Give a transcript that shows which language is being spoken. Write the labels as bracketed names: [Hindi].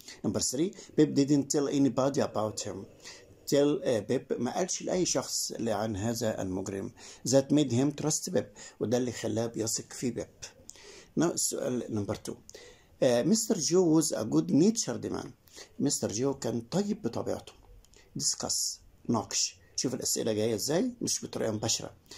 [English] Number 3 Pip didn't tell anybody about him. [Arabic] بيب ما قالش لأي شخص عن هذا المجرم. [English] that made him trust [Arabic] بيب، وده اللي خلاه بيثق في بيب. [English] السؤال number 2 mister Joe was a good natured man. [Arabic] مستر جو كان طيب بطبيعته. discuss، ناقش. شوف الأسئلة جاية ازاي، مش بطريقة مباشرة.